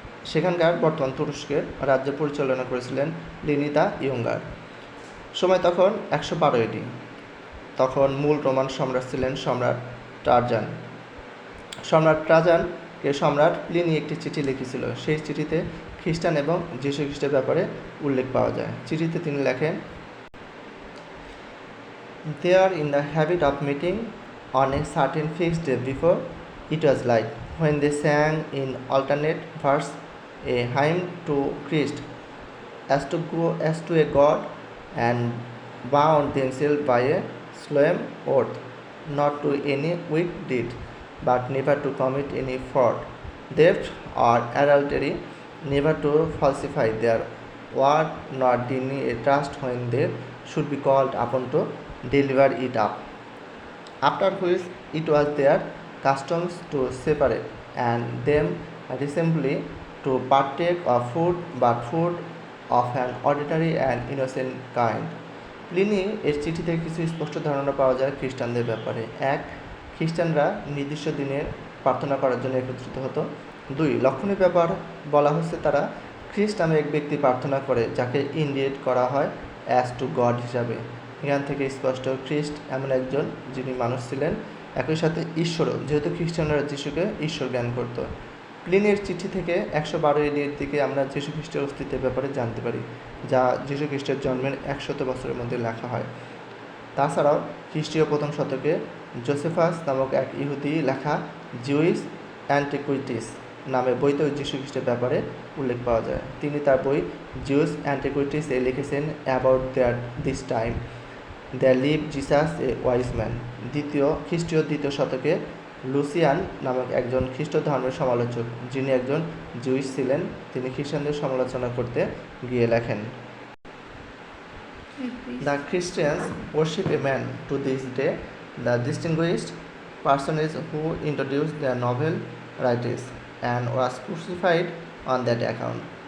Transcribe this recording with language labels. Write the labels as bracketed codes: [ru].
[bn] সেখানকার বর্তমান তুরস্কের রাজ্য পরিচালনা করেছিলেন প্লিনি দ্য ইয়ঙ্গার। সময় তখন 112 AD। তখন মূল রোমান সম্রাট ছিলেন সম্রাট ট্রাজান। সম্রাট ট্রাজানকে সম্রাট প্লিনি একটি চিঠি লিখেছিল। সেই চিঠিতে খ্রিস্টান এবং যীশু খ্রিস্টের ব্যাপারে উল্লেখ পাওয়া যায়। চিঠিতে তিনি লেখেন: [en] They are in the habit of meeting on a certain fixed day before it was light, when they sang in alternate verse a hymn to Christ, as to a God, and bound themselves by a solemn oath, not to any wicked deed, but never to commit any fraud, theft, or adultery, never to falsify their word, nor deny a trust when they should be called upon to deliver it up. After which it was their customs to separate, and them assembly to partake of food, but food of an ordinary and innocent kind. [bn] Pliny এর চিঠি থেকে কিছু স্পষ্ট ধারণা পাওয়া যায় খ্রিস্টানদের ব্যাপারে। 1. খ্রিস্টানরা নির্দিষ্ট দিনে প্রার্থনা করার জন্য একত্রিত হতো। 2. লক্ষণীয় ব্যাপার বলা হচ্ছে তারা খ্রিস্ট নামে এক ব্যক্তি প্রার্থনা করে, যাকে ইন্ডিকেট করা হয় [en] as to God [bn] হিসাবে। এখান থেকে স্পষ্ট খ্রিস্ট এমন একজন যিনি মানুষ ছিলেন, একই সাথে ঈশ্বরও, যেহেতু খ্রিস্টানরা যিশুকে ঈশ্বর জ্ঞান করত। প্লিনির চিঠি থেকে 112 AD এর দিকে আমরা যীশু খ্রিস্টের অস্তিত্বের ব্যাপারে জানতে পারি, যা যীশু খ্রিস্টের জন্মের 100 বছরের মধ্যে লেখা হয়। তাছাড়াও খ্রিস্টীয় প্রথম শতকে জোসেফাস নামক এক ইহুদি লেখা জুইস অ্যান্টিকুইটিস নামে বইতেও যীশু খ্রিস্টের ব্যাপারে উল্লেখ পাওয়া যায়। তিনি তার বই জিউস অ্যান্টিকুইটিস এ লিখেছেন [en] About this time the live Jesus a wise man. [bn] খ্রিস্টীয় দ্বিতীয় শতকে লুসিয়ান নামক একজন খ্রিস্ট ধর্মের সমালোচক, যিনি একজন জুইস ছিলেন, তিনি খ্রিস্টানদের সমালোচনা করতে গিয়ে লেখেন: [en] The Christians worship a man to this day, the distinguished personage who introduced their novel writings and was crucified on that account.